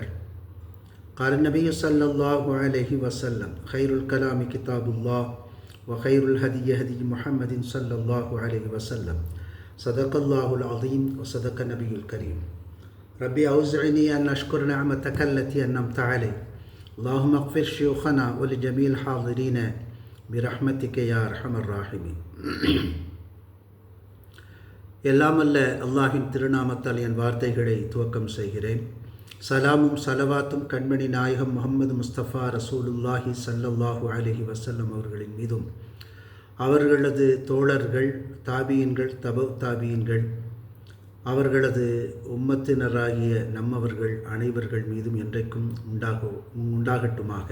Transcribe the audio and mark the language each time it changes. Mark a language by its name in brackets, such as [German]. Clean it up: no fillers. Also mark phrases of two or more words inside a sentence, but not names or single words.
[Arabic] قال النبي صلى الله عليه وسلم: خير الكلام كتاب الله وخير الهدي هدي محمد صلى الله عليه وسلم. صدق الله العظيم وصدق النبي الكريم. ربي أوزعني أن أشكر نعمتك التي أنعمت علي. اللهم اغفر شيوخنا ولجميع الحاضرين برحمتك يا أرحم الراحمين. [Tamil] எல்லாம் அல்ல அல்லாஹின் திருநாமத்தால் என் வார்த்தைகளை துவக்கம் செய்கிறேன். சலாமும் சலவாத்தும் கண்மணி நாயகம் முஹம்மது முஸ்தபா ரசூலுல்லாஹி [Arabic] صلى الله عليه وسلم [Tamil] அவர்களின் மீதும், அவர்களது தோழர்கள், தாபியின்கள், தாபியின்கள், அவர்களது உம்மத்தினராகிய நம்மவர்கள் அனைவர்கள் மீதும் என்றைக்கும் உண்டாகட்டுமாக.